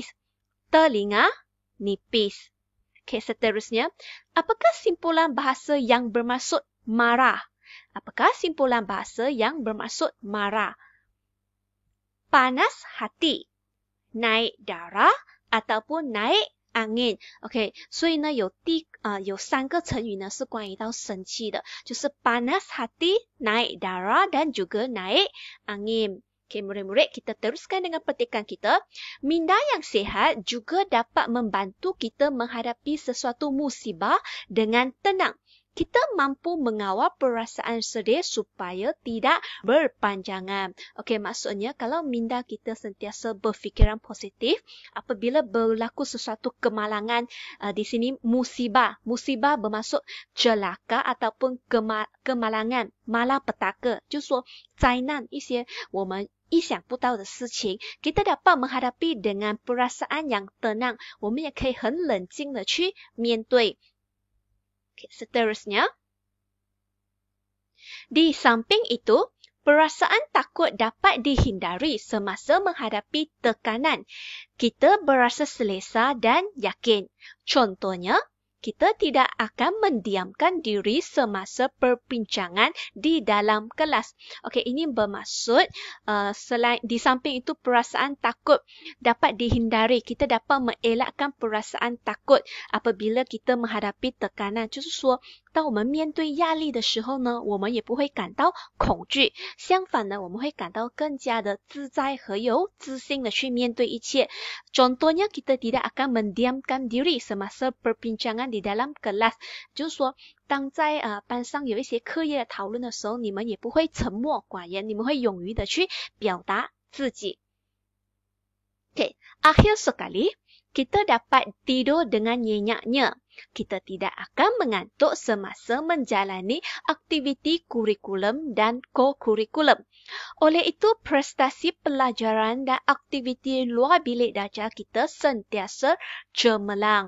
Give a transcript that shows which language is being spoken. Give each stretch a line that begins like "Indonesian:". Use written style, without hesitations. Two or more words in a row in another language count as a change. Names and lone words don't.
Malay: Telinga nipis. Okay, seterusnya, apakah simpulan bahasa yang bermaksud marah? Apakah simpulan bahasa yang bermaksud marah? Panas hati, naik darah ataupun naik angin.
Chinese: OK， 所以呢有三个成语呢是关于到生气的，就是
Malay: panas hati, naik darah dan juga naik angin。 Okey, murid-murid, kita teruskan dengan petikan kita. Minda yang sihat juga dapat membantu kita menghadapi sesuatu musibah dengan tenang. Kita mampu mengawal perasaan sedih supaya tidak berpanjangan. Okey, maksudnya kalau minda kita sentiasa berfikiran positif, apabila berlaku sesuatu kemalangan, di sini musibah. Musibah bermaksud celaka ataupun kemalangan, malapetaka.
Chinese: 就是说灾难，一些我们意想不到的事情，
Malay: kita dapat menghadapi dengan perasaan yang tenang，
Chinese: 我们也可以很冷静的去面对。
Malay: Seterusnya, di samping itu, perasaan takut dapat dihindari semasa menghadapi tekanan. Kita berasa selesa dan yakin. Contohnya, kita tidak akan mendiamkan diri semasa perbincangan di dalam kelas. Okey, ini bermaksud selain di samping itu perasaan takut dapat dihindari. Kita dapat mengelakkan perasaan takut apabila kita menghadapi tekanan.
Chinese: 就是说，当我们面对压力的时候呢，我们也不会感到恐惧。相反呢，我们会感到更加的自在和有自信的去面对一切。
Malay: Contohnya, kita tidak akan mendiamkan diri semasa perbincangan di dalam kelas，
Chinese: 就是说，当在班上有一些课业讨论的时候，你们也不会沉默寡言，你们会勇于的去表达自己。
Malay: Okay, akhir sekali, kita dapat tidur dengan nyenyaknya. Kita tidak akan mengantuk semasa menjalani aktiviti kurikulum dan co-kurikulum. Oleh itu, prestasi pelajaran dan aktiviti luar bilik darjah kita sentiasa cemerlang.